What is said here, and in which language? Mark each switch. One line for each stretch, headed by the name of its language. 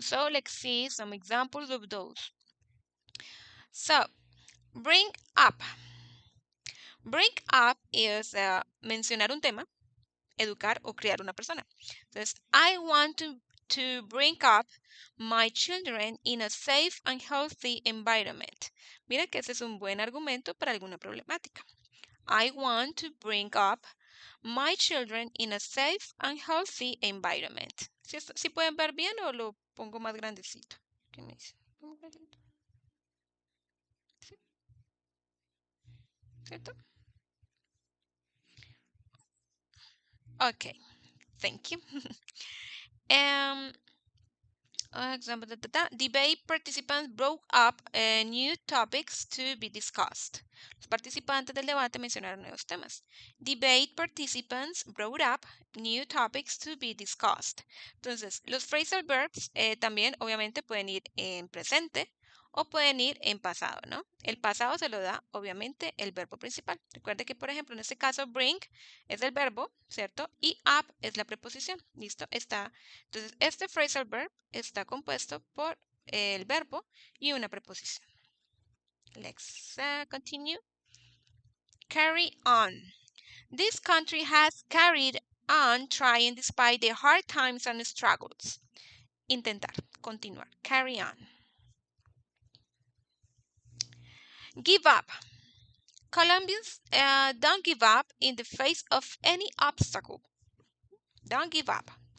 English: So let's see some examples of those. So, bring up.
Spanish: Bring up is mencionar un tema, educar o criar una persona.
English: Entonces, I want to bring up my children in a safe and healthy environment.
Spanish: Mira que ese es un buen argumento para alguna problemática.
English: I want to bring up my children in a safe and healthy environment.
Spanish: ¿Sí pueden ver bien o lo pongo más grandecito? ¿Qué me dice? ¿Sí? ¿Cierto?
English: Okay, thank you. Example, debate participants brought up new topics to be discussed.
Spanish: Los participantes del debate mencionaron nuevos temas.
English: Debate participants brought up new topics to be discussed.
Spanish: Entonces, los phrasal verbs también obviamente pueden ir en presente o pueden ir en pasado, ¿no? El pasado se lo da obviamente el verbo principal. Recuerde que, por ejemplo, en este caso, bring es el verbo, ¿cierto? Y up es la preposición. ¿Listo? Entonces, este phrasal verb está compuesto por el verbo y una preposición.
English: Let's continue. Carry on. This country has carried on trying despite the hard times and struggles.
Spanish: Intentar, continuar, carry on.
English: Give up. Colombians don't give up in the face of any obstacle. Don't give up.